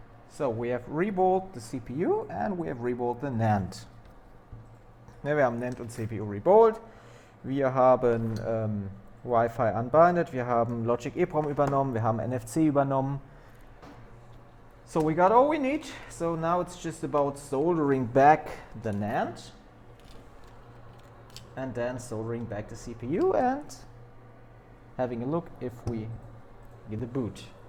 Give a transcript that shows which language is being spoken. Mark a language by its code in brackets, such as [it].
[en] So we have reballed the CPU and we have reballed the NAND. [de] Ja, wir haben NAND und CPU reballed. Wir haben Wi-Fi unbinded, wir haben Logic EEPROM übernommen, wir haben NFC übernommen. [en] So we got all we need. So now it's just about soldering back the NAND and then soldering back the CPU and having a look if we get the boot.